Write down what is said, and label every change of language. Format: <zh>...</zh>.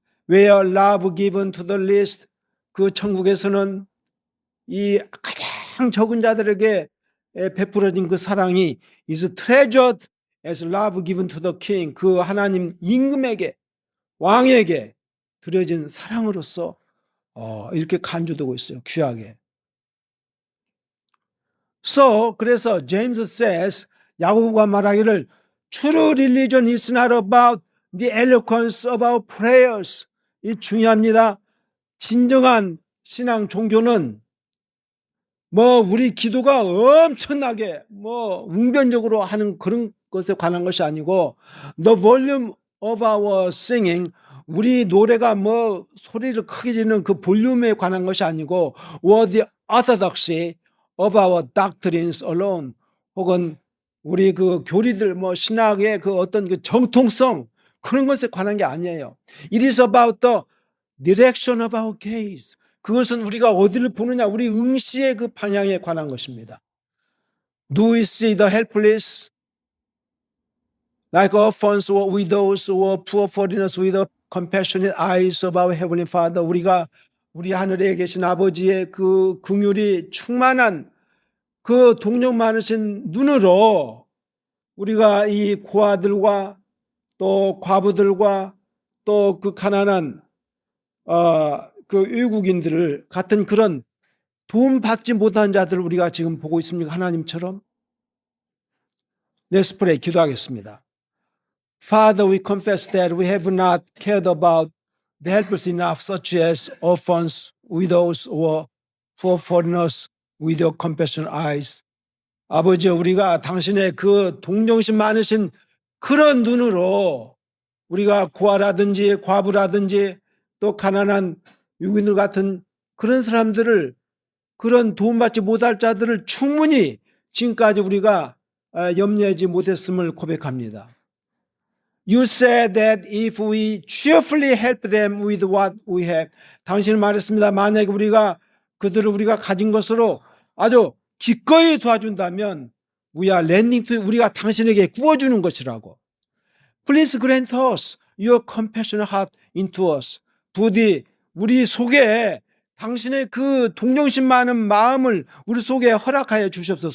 <en>Where love given to the least,</en> <ko>그 천국에서는 이 가장 적은 자들에게 베풀어진 그 사랑이</ko> <en>is treasured as love given to the king,</en> <ko>그 하나님 임금에게 왕에게 드려진 사랑으로서 이렇게 간주되고 있어요. 귀하게.</ko> <en>So 그래서 James says,</en> <ko>야고보가 말하기를</ko> <en>True religion is not about the eloquence of our prayers.</en> <ko>이 중요합니다. 진정한 신앙 종교는 우리 기도가 엄청나게 웅변적으로 하는 그런 것에 관한 것이 아니고</ko> <en>the volume of our singing,</en> <ko>우리 노래가 소리를 크게 지르는 그 볼륨에 관한 것이 아니고</ko> <en>or the orthodoxy of our doctrines alone,</en> <ko>혹은 우리 그 교리들 신학의 그 어떤 그 정통성 그런 것에 관한 게 아니에요.</ko> <en>It is about the direction of our gaze.</en> <ko>그것은 우리가 어디를 보느냐, 우리 응시의 그 방향에 관한 것입니다.</ko> <en>Do we see the helpless like orphans or widows or poor foreigners with the compassionate eyes of our heavenly Father?</en> <ko>우리가 우리 하늘에 계신 아버지의 그 긍휼이 충만한 그 동력 많으신 눈으로 우리가 이 고아들과 또 과부들과 또 그 가난한 그 외국인들을 같은 그런 도움받지 못한 자들을 우리가 지금 보고 있습니까? 하나님처럼.</ko> <en>Let's pray.</en> <ko>기도하겠습니다.</ko> <en>Father, we confess that we have not cared about the helpless enough, such as orphans, widows, or poor foreigners with your compassionate eyes.</en> <ko>아버지, 우리가 당신의 그 동정심 많으신 그런 눈으로 우리가 고아라든지 과부라든지 또 가난한 유기인들 같은 그런 사람들을, 그런 도움받지 못할 자들을 충분히 지금까지 우리가 염려하지 못했음을 고백합니다.</ko> <en>You said that if we cheerfully help them with what we have,</en> <ko>당신은 말했습니다. 만약에 우리가 그들을 우리가 가진 것으로 아주 기꺼이 도와준다면</ko> <en>we are lending to,</en> <ko>우리가 당신에게 구워주는 것이라고.</ko> <en>Please grant us your compassionate heart into us.</en> <ko>부디 우리 속에 당신의 그 동정심 많은 마음을 우리 속에 허락하여 주시옵소서.</ko>